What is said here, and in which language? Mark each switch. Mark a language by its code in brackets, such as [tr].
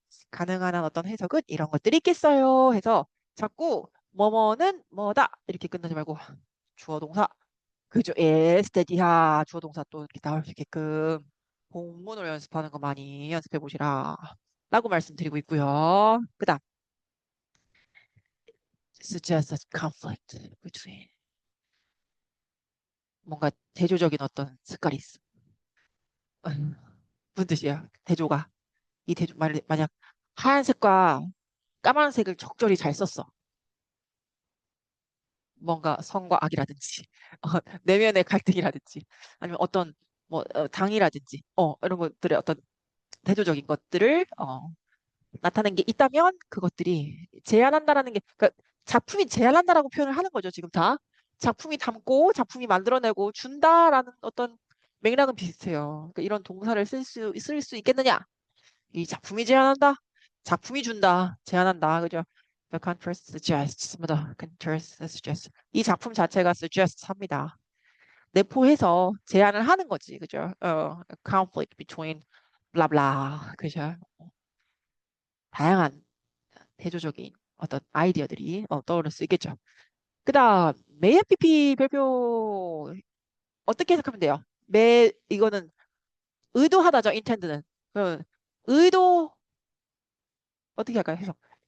[ko] 가능한 한 어떤 해석은 이런 것들이 있겠어요 해서 자꾸 뭐뭐는 뭐다 이렇게 끝나지 말고 주어 동사 그죠 is that이야 주어 동사 또 이렇게 나올 수 있게끔 본문으로 연습하는 거 많이 연습해 보시라 라고 말씀드리고 있고요. 그 다음, [en] suggest a conflict between. [ko] 뭔가 대조적인 어떤 색깔이 있어. 무슨 뜻이야? 대조가. 이 대조, 만약 하얀색과 까만색을 적절히 잘 썼어. 뭔가 성과 악이라든지, 내면의 갈등이라든지, 아니면 어떤, 뭐, 당이라든지, 이런 것들의 어떤 대조적인 것들을, 나타낸 게 있다면 그것들이 제안한다라는 게 그러니까 작품이 제안한다라고 표현을 하는 거죠, 지금 다. 작품이 담고 작품이 만들어내고 준다라는 어떤 맥락은 비슷해요. 그러니까 이런 동사를 쓸 수 있겠느냐? 이 작품이 제안한다. 작품이 준다. 제안한다. 그죠? [en] The contrast suggests. [ko] 뭐다? [en] contrast suggests. [ko] 이 작품 자체가 suggest 합니다. 내포해서 제안을 하는 거지. 그죠? [en] conflict between blah blah. [ko] 그죠? 다양한 대조적인 어떤 아이디어들이 떠오를 수 있겠죠. 그 다음, may PPP 별표 어떻게 해석하면 돼요? 이거는 의도하다죠, intend는. 의도, 어떻게 할까요? 해석.